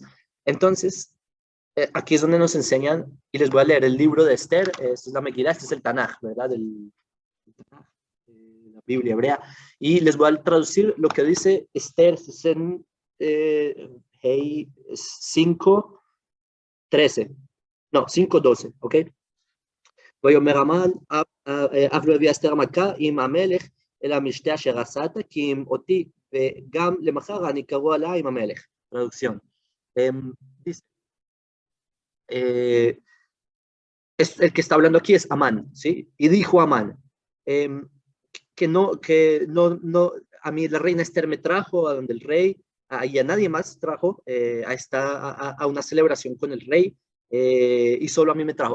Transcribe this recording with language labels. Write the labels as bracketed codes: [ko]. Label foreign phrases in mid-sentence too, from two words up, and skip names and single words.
[es] Entonces, aquí es donde nos enseñan, y les voy a leer el libro de Esther, esta es la Megilá, este es el Tanaj, ¿verdad? La Biblia hebrea, y les voy a traducir lo que dice Esther 5:13, no, 5:12, ¿ok? [he] ויאמר המן, אף לא הביאה אסתר המלכה עם המלך אל המשתה אשר עשת, כי אם אותי וגם למחר אני קרוא עליה עם המלך. [es] Traducción. Dice, el que está hablando aquí es Amán, ¿sí? Y dijo Amán, que no, a mí la reina Esther me trajo a donde el rey, y a nadie más trajo a una celebración con el rey, y solo a mí me trajo.